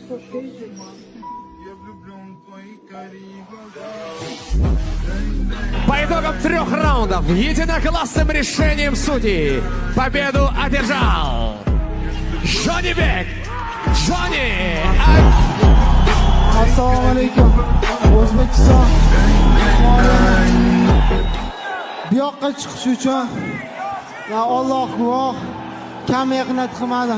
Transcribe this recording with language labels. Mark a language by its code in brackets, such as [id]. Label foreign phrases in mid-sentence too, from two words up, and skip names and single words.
[ru] По итогам 3 раундов единогласным решением судей победу одержал Johnny Bek. Johnny. [uz] Assalomu alaykum. O'zbekiston. Bu yoqqa chiqish uchun Alloh guvoh kam mehnat qilmadim.